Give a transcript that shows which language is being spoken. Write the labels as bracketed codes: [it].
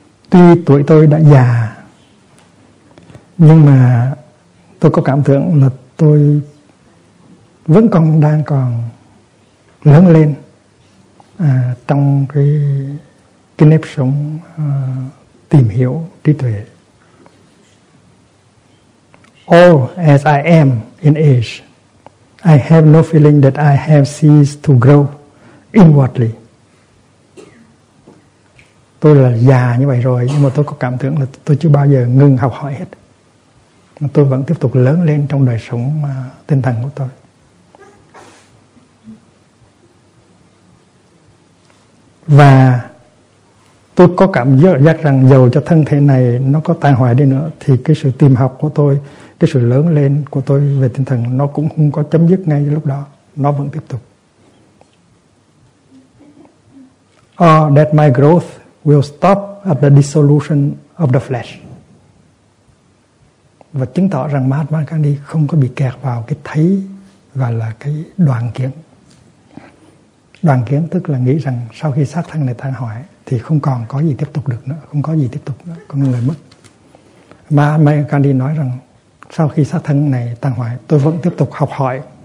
[vi] Tuy tuổi tôi đã già, nhưng mà tôi có cảm tưởng là tôi vẫn còn đang còn lớn lên trong cái nếp sống tìm hiểu trí tuệ. [en] Old as I am in age, I have no feeling that I have ceased to grow inwardly. [vi] Tôi là già như vậy rồi, nhưng mà tôi có cảm tưởng là tôi chưa bao giờ ngừng học hỏi hết. Tôi vẫn tiếp tục lớn lên trong đời sống tinh thần của tôi. Và tôi có cảm giác rằng dù cho thân thể này nó có tàn hoại đi nữa, thì cái sự tìm học của tôi, cái sự lớn lên của tôi về tinh thần, nó cũng không có chấm dứt ngay lúc đó. Nó vẫn tiếp tục. [en] Or that my growth will stop at the dissolution of the flesh. [vi] Và chứng tỏ rằng Mahatma Gandhi không có bị kẹt vào cái thấy và là cái đoạn kiến. Đoàn kiến tức là nghĩ rằng sau khi xác thân này tan hoại thì không còn có gì tiếp tục được nữa, không có gì tiếp tục nữa, con người mất. Mahatma Gandhi nói rằng sau khi xác thân này tan hoại, tôi vẫn tiếp tục học hỏi.